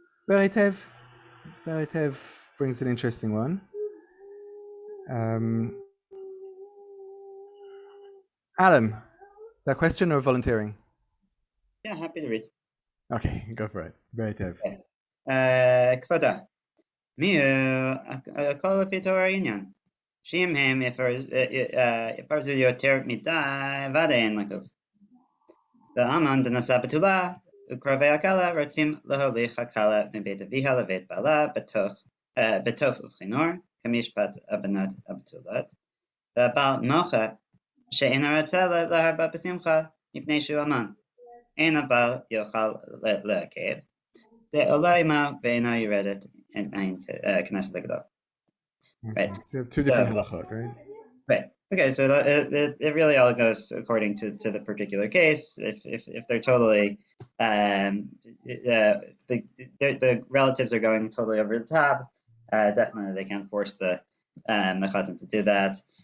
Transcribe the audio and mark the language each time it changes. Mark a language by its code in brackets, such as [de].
[en] Beritev brings an interesting one. Alan, that question or volunteering? Yeah, happy to read. Okay, go for it. Beritev. [he] כבודה, מי הכל לפי תור העניין, שאם הם יפרזו יותר מדי, ודאי אין לקוף. ואמן דנשא בתולה, וקרובי הכלה רוצים להוליך הכלה מבית אביה לבית בעלה בתוף ובכינור, כמשפט הבנות הבתולות. והבעל מוחה, שאינה רוצה להרבה בשמחה, מפני שהוא אמן. אין הבעל יוכל לעכב. דעולה עמה ואינה יורדת עין כנסת הגדול. [en] Right. So you have two different halachot, right? Right. Okay, so it really all goes according to the particular case. If they're totally, if the relatives are going totally over the top, definitely they can't force the chatan to do that.